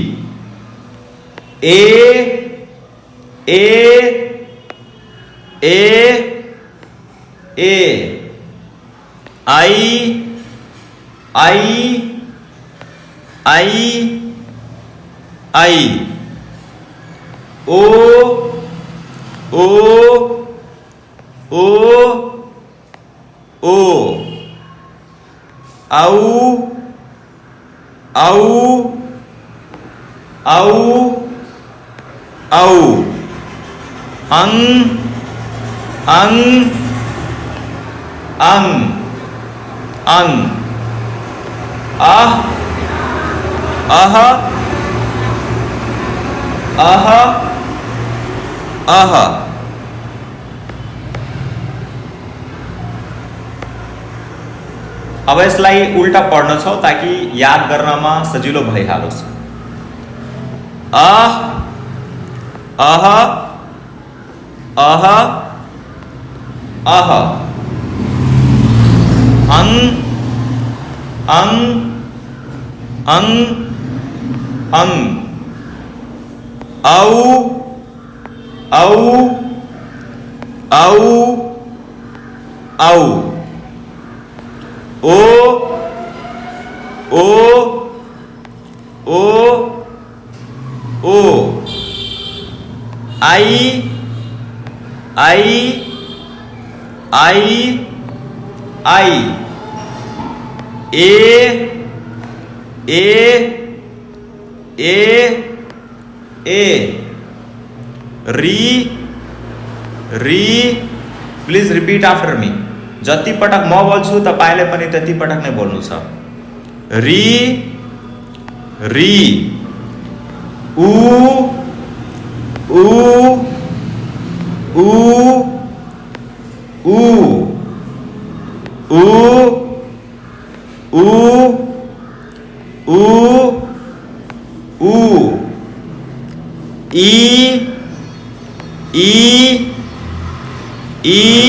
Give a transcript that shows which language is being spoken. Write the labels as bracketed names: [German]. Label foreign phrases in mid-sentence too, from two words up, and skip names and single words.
[Nepali] ए ए ए ए आई आई आई आई ओ ओ ओ ओ आउ आउ आउ आउ अंग अंग अंग अंग आह आह आह आह अब यसलाई उल्टा पढ्न छ ताकि याद गर्नमा सजिलो भइहालोस्। आह आह आह आह अंग अंग अंग अंग औ औ औ औ ओ ओ ओ ओ आई आई आई आई ए ए ए ए री री [English] please repeat after me. [Nepali] जति पटक म बोल्छु तपाईले पनि त्यति पटक नै बोल्नु छ। री री उ उ उ उ उ उ उ उ ई ई ई